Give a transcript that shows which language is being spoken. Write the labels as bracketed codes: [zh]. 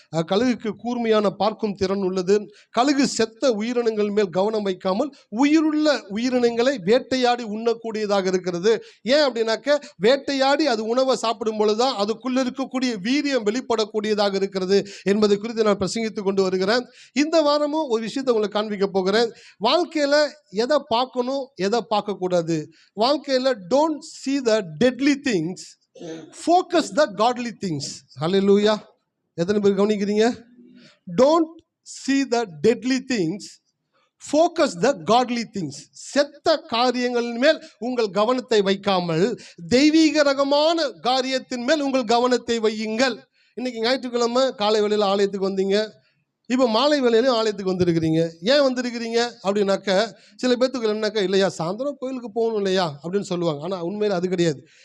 [ta] கழுகுக்கு கூர்மையான பார்க்கும் திறன் உள்ளது. கழுகு செத்த உயிரினங்கள் மேல் கவனம் வைக்காமல் உயிருள்ள உயிரினங்களை வேட்டையாடி உண்ணக்கூடியதாக இருக்கிறது. ஏன் அப்படின்னாக்க, வேட்டையாடி அது உணவை சாப்பிடும் பொழுதுதான் அதுக்குள்ள இருக்கக்கூடிய வீரியம் வெளிப்படக்கூடியதாக இருக்கிறது என்பதை குறித்து நான் பிரசங்கித்து கொண்டு வருகிறேன். இந்த வாரமும் ஒரு விஷயத்தை உங்களுக்கு காண்பிக்க போகிறேன். வாழ்க்கையில் எதை பார்க்கணும், எதை பார்க்கக்கூடாது. வாழ்க்கையில் [en] Don't see the deadly things, focus the godly things. Hallelujah. [ta] எத்தனை பேர் கவனிக்கிறீங்க? [en] Don't see the deadly things, focus the godly things. [ta] செத்த காரியங்களின் மேல் உங்கள் கவனத்தை வைக்காமல் தெய்வீக ரகமான காரியத்தின் மேல் உங்கள் கவனத்தை வையுங்கள். இன்னைக்கு ஞாயிற்றுக்கிழமை காலை வேளையில் ஆலயத்துக்கு வந்தீங்க, இப்போ மாலை வேளையிலும் ஆலயத்துக்கு வந்திருக்கிறீங்க. ஏன் வந்திருக்கிறீங்க அப்படின்னாக்க, சில பேர்த்துக்கு என்னக்கா, இல்லையா சாயந்தரம் கோயிலுக்கு போகணும் இல்லையா அப்படின்னு சொல்லுவாங்க. ஆனால் உண்மையில் அது கிடையாது.